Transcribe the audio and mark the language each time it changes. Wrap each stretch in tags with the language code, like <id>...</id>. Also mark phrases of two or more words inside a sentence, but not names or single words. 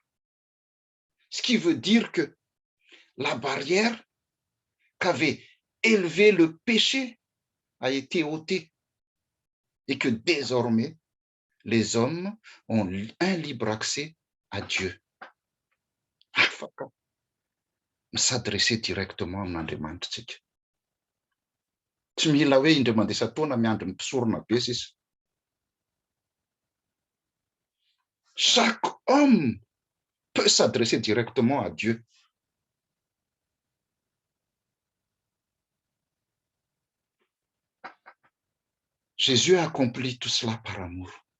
<fr>Ce qui veut dire que la barrière qu'avait élevé le péché a été ôtée et que désormais, les hommes ont un libre accès à Dieu. S'adresser directement à Andriamanitra.</fr> <mg>Tsy mila hoe indray mandeha miandry ny mpisorona be sisa.</mg> <fr>Chaque homme peut s'adresser directement à Dieu. Jésus a accompli tout cela par amour.</fr>